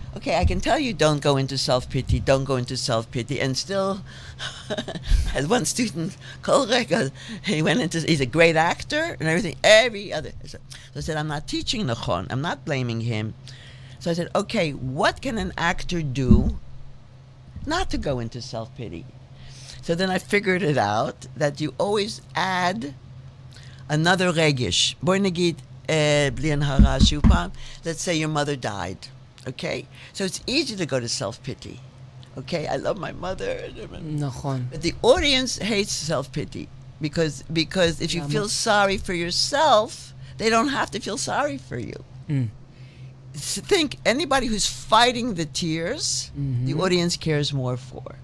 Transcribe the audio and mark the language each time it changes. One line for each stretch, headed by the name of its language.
English: okay, I can tell you don't go into self-pity, don't go into self-pity, and still, as one student, he's a great actor and everything, every other. So I said, I'm not teaching
Hebrew: Nachon,
English: I'm not blaming him. So I said, okay, what can an actor do not to go into self-pity? So then I figured it out, that you always add another
Hebrew: regish. בואי נגיד, בלי הנהרה שוב פעם,
English: let's say your mother died. Okay? So it's easy to go to self-pity. Okay? I love my mother.
Hebrew: נכון.
English: But the audience hates self-pity. Because if you feel sorry for yourself, they don't have to feel sorry for you. So think, anybody who's fighting the tears, the audience cares more for.